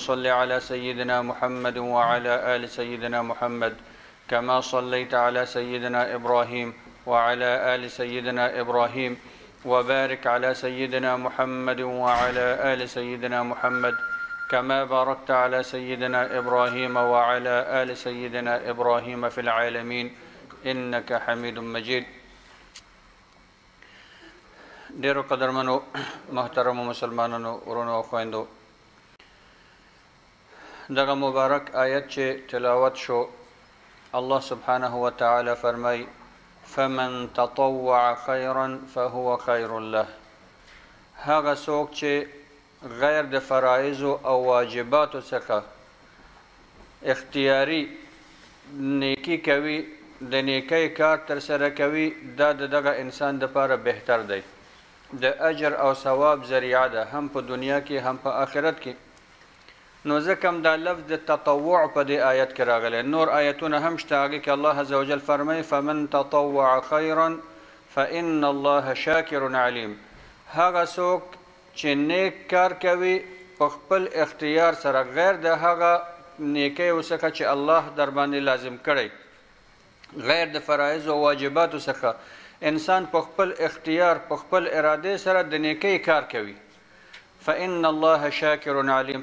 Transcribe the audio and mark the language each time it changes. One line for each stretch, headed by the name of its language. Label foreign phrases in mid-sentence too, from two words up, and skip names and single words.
Arabic: صل على سيدنا محمد وعلى آل سيدنا محمد كما صليت على سيدنا إبراهيم وعلى آل سيدنا إبراهيم وبارك على سيدنا محمد وعلى آل سيدنا محمد كما باركت على سيدنا إبراهيم وعلى آل سيدنا إبراهيم في العالمين إنك حميد مجيد.
Pashto: ډیرو قدرمنو محترم مسلمانانو ورونو او خويندو، دغه مبارک آیت چې تلاوت شو،
Arabic: الله سبحانه وتعالى فرمای فمن تطوع خيرا فهو خير له.
Pashto: هغه څوک چې غیر د فرایض او واجباتو څخه اختیاري نیکی کوي، د نیکی کار تر سره کوي، دا دغه انسان دپاره بهتر دی، د اجر او ثواب ذریعه ده، هم په دنیا کې هم په آخرت کې. نو ځکه هم دا لفظ د تطوع په دې آیت کې راغلی. نور آیتونه هم شته، هغې کې
Arabic: الله عز وجل فرمایي فمن تطوع خیرا فإن الله شاکر علیم.
Pashto: هغه څوک چې نیک کار کوي په خپل اختیار سره، غیر د هغه نیکیو څخه چې الله در باندې لازم کړی، غیر د فرایض او واجباتو څخه انسان په خپل اختیار په خپل اراده سره د نیکی کار کوي،
Arabic: فإن الله شاکر علیم.